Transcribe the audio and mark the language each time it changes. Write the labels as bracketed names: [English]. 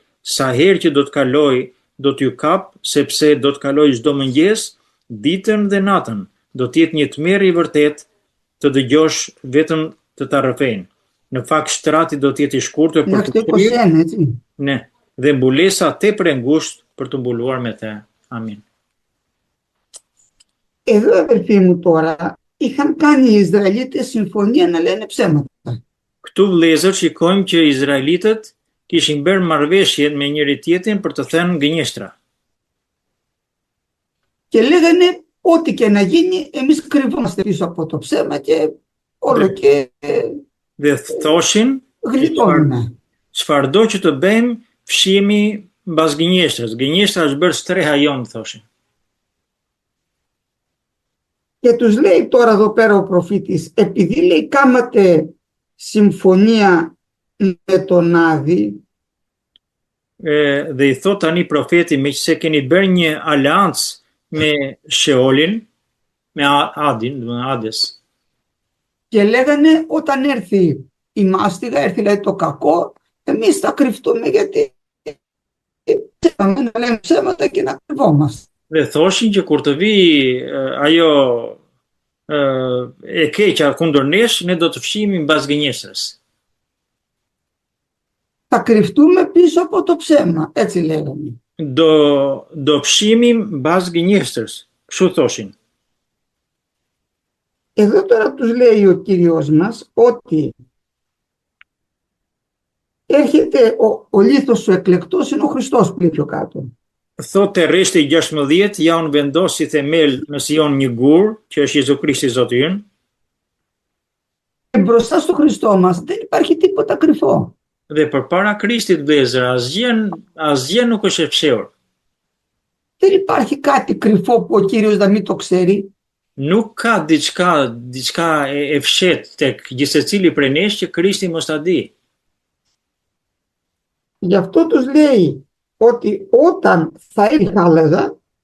[Albanian] Sa herë që do të kaloj, do t'ju kap, sepse do të kaloj çdo mëngjes, ditën dhe natën. Do të jetë një tmerr i vërtet të dëgjosh vetëm të ta rrëfejnë. Në fakt shtrati do të jetë i shkurtër për të shkruar. Ne, dhe mbulesa tepër e ngushtë për të mbuluar me të. Amin. [Greek] Εδώ αδελφοί μου τώρα είχαν κάνει οι Ισραηλίτες συμφωνία να λένε ψέματα. [Albanian] Këtu vëllezër shikojmë që izraelitët kishin bërë marrëveshje me njëri tjetrin për të thënë gënjeshtra. [Greek] Και λέγανε ό,τι και να γίνει εμείς κρυβόμαστε πίσω από το ψέμα και όλο και [Albanian] dhe thoshin [Greek] γλιτώνουμε. [Albanian] Çfarëdo që të bëjmë, fshihemi mbas gënjeshtrës. Gënjeshtra është bërë streha jonë, thoshin. [Greek] Και τους λέει τώρα εδώ πέρα ο προφήτης, επειδή λέει κάματε συμφωνία με τον Άδη, [Albanian] dhe i thot tani profeti, me që se keni bërë një aleancë me Sheolin, me Adin, dhe Hades. [Greek] Και λέγανε όταν έρθει η μάστιγα, έρθει δηλαδή το κακό, εμείς θα κρυφτούμε γιατί να λέμε ψέματα και να κρυβόμαστε. [Albanian] Dhe thoshin që kur të vi ajo e keqja kundër nesh, ne do të fshihemi mbas gënjeshtërës. [Greek] Θα κρυφτούμε πίσω από το ψέμα, έτσι λέγανε. [Albanian] Do fshihemi mbas gënjeshtërës, kështu thoshin. [Greek] Εδώ τώρα τους λέει ο Κύριος μας ότι έρχεται ο λίθος ο εκλεκτός, είναι ο Χριστός που λέει πιο κάτω. [Albanian] Thotë rreshti 16, ja unë vendos si themel në Sion një gur, që është Jezu Krishti Zoti ynë. [Greek] Μπροστά στο Χριστό μας δεν υπάρχει τίποτα κρυφό. [Albanian] Dhe përpara Krishtit vëllezër, asgjë nuk është e fshehur. [Greek] Δεν υπάρχει κάτι κρυφό που ο Κύριος να μην το ξέρει. [Albanian] Nuk ka diçka e fshet tek gjithsecili prej nesh që Krishti mos ta di. [Greek] Γι' αυτό τους λέει ότι όταν θα έρθει, θα έλεγα,